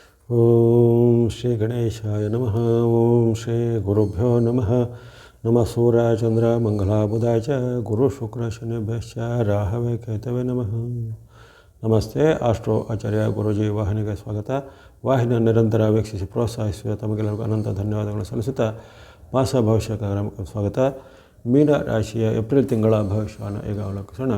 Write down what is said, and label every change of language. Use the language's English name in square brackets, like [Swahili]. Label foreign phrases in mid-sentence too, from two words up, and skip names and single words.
[Sanskrit] ಓಂ ಶ್ರೀ ಗಣೇಶಾಯ ನಮಃ. ಓಂ ಶ್ರೀ ಗುರುಭ್ಯೋ ನಮಃ. ನಮಃ ಸೂರ್ಯಾಯ ಚಂದ್ರ ಮಂಗಲಾಬುಧಾಯ ಚ ಗುರು ಶುಕ್ರ ಶನಿಭ್ಯಶ್ಚ ರಾಹವೇ ಕೇತವೇ ನಮಃ. [Kannada] ನಮಸ್ತೆ. ಆಸ್ಟ್ರೋ ಆಚಾರ್ಯ ಗುರುಜಿ ವಾಹಿನಿಗೆ ಸ್ವಾಗತ. ವಾಹಿನಿಯ ನಿರಂತರ ವೀಕ್ಷಿಸಿ ಪ್ರೋತ್ಸಾಹಿಸುವ ತಮಗೆಲ್ಲರಿಗೂ ಅನಂತ ಧನ್ಯವಾದಗಳು ಸಲ್ಲಿಸುತ್ತಾ ಮಾಸ ಭವಿಷ್ಯ ಕಾರ್ಯಕ್ರಮಕ್ಕೆ ಸ್ವಾಗತ. ಮೀನ ರಾಶಿಯ ಏಪ್ರಿಲ್ ತಿಂಗಳ ಭವಿಷ್ಯವನ್ನು ಈಗ ಅವಲೋಕಿಸೋಣ.